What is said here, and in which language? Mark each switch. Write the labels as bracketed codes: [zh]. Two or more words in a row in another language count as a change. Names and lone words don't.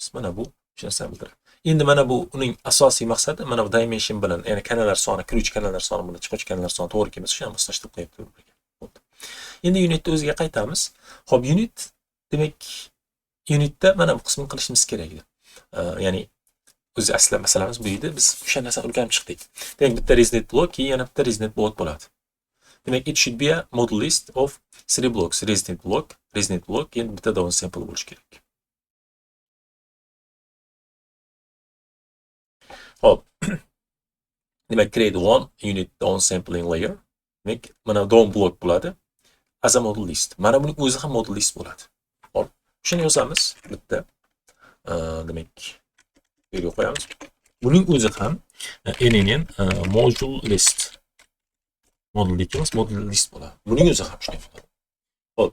[uz] Mana bu shu narsani bildiradi. Endi mana bu uning asosiy maqsadi mana bu dimension bilan, ya'ni kanallar soni, kiruvchi kanallar soni bilan chiquvchi kanallar soni to'g'ri kelmasa, shuni moslashtirib qo'yapti. Endi unitni o'ziga qaytamiz. Xo'p, unit demak unitda mana bu qismni qilishimiz kerak edi. Ya'ni o'zi asli masalamiz bu edi. Biz o'sha narsani o'rganib chiqdik. Demak, bitta reznet blok, keyin yana bitta reznet blok bo'ladi. Demak, [en] it should be a model list of 3 blocks. [uz] Reznet blok, keyin bitta downsample bo'lishi kerak. Hop. Demak, [en] create one unit downsampling layer. [uz] Demak, mana [en] down block [uz] bo'ladi. [en] As a model list. [uz] Mana buning o'zi ham [en] model list [uz] bo'ladi. Hop. Shuni yozamiz bitta. Demak, yerga qo'yamiz. Buning o'zi ham NNN [en] module list. [uz] Model deymiz, [en] model list [uz] bo'ladi. Buning o'zi ham shunday bo'ladi. Hop.